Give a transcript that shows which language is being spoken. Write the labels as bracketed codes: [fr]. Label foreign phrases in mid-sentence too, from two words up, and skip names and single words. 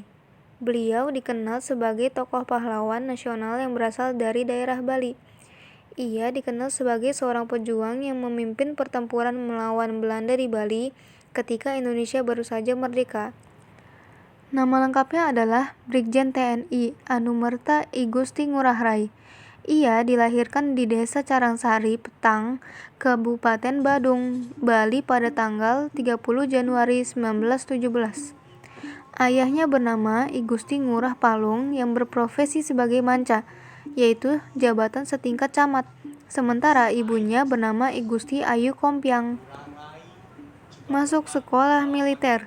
[id] Beliau dikenal sebagai tokoh pahlawan nasional yang berasal dari daerah Bali. Ia dikenal sebagai seorang pejuang yang memimpin pertempuran melawan Belanda di Bali ketika Indonesia baru saja merdeka. Nama lengkapnya adalah Brigjen TNI Anumerta I Gusti Ngurah Rai. Ia dilahirkan di Desa Carangsari, Petang, Kabupaten Badung, Bali pada tanggal 30 Januari 1917. Ayahnya bernama I Gusti Ngurah Palung yang berprofesi sebagai manca, yaitu jabatan setingkat camat. Sementara ibunya bernama I Gusti Ayu Kompiang. Masuk sekolah militer.